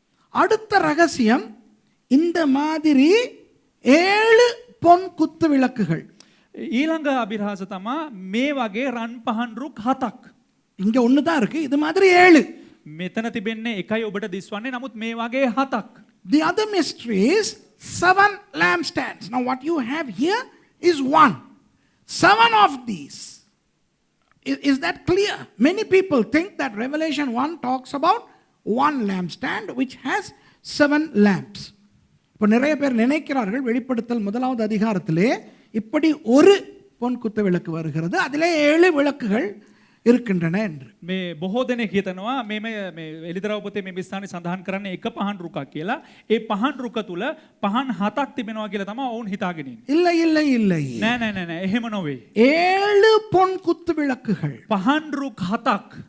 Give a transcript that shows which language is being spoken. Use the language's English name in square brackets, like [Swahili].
[Tamil] அடுத்த ரகசியம் இந்த மாதிரி 7 பொன் குத்து விளக்குகள். [Sinhala] ඊළඟ අභිරහස තමයි මේ වගේ රන් පහන් රුක් 7ක්. [Tamil] இங்க ஒன்று தான் இருக்கு, இது மாதிரி 7. [Sinhala] මෙතන තිබෙන්නේ එකයි ඔබට දිස්වන්නේ නමුත් මේ වගේ 7ක්. [English] The other mystery is 7 lampstands. Now what you have here is 1. 7 of these. Is that clear? Many people think that Revelation 1 talks about 1 lampstand which has 7 lamps. [Tamil] இப்போ நிறைய பேர் நினைக்கிறார்கள் வெளிப்படுத்தல் 1வது அதிகாரத்திலே இப்படி ஒரு பொன் குத்து விளக்கு வருகிறது, அதிலே 7 விளக்குகள் இருக்கின்றன என்று. [Sinhala] මේ බොහෝ දෙනෙක් හිතනවා මේ එලිදරව් පොතේ මේ ස්ථානයේ සඳහන් කරන්නේ එක පහන් රුකක් කියලා. ඒ පහන් රුක තුල පහන් 7ක් තිබෙනවා කියලා තමයි ඔවුන් හිතාගෙන ඉන්නේ. [Tamil] இல்லை இல்லை இல்லை. [Sinhala] නෑ නෑ නෑ නෑ එහෙම නොවේ. [Tamil] 7 பொன் குத்து விளக்குகள். [Sinhala] පහන් රුක් 7ක්.